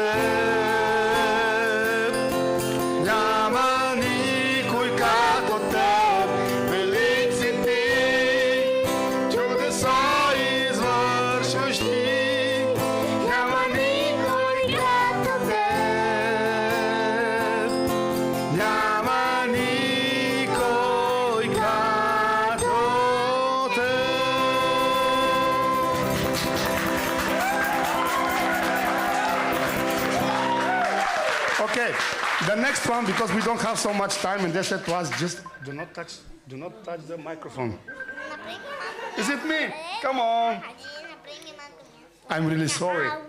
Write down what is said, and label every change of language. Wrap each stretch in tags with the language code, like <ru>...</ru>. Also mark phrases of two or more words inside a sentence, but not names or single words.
<bg>Теб, няма никой като Теб, велик си Ти, чудеса извършваш Ти, няма никой като Теб, няма никой като Теб.</bg> <en>Okay, the next one, because we don't have so much time, and they said to us, just do not touch the microphone. Is it me? Come on. I'm really sorry.</en>